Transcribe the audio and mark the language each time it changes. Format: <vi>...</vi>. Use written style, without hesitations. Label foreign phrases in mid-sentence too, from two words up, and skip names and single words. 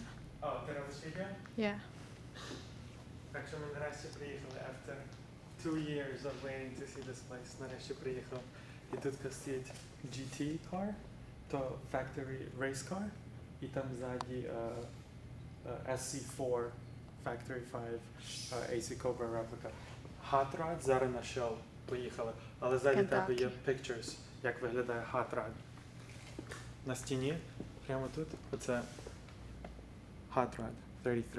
<uk>Oh, ти робиш відео?</uk> <en>Yeah.</en> <uk>Так що ми нарешті приїхали</uk> <en>after 2 years of waiting to see this place.</en> <uk>Нарешті приїхав. І тут стоїть</uk> <en>GT car,</en> <uk>то</uk> <en>factory race car,</en> <uk>і там ззаді SC4 Factory 5 AC Cobra replica. Hot Rod зараз на шоу. Поїхали. Але ззаді тебе є pictures, як виглядає Hot Rod. На стіні, прямо тут, оце Hot Rod 33.</uk>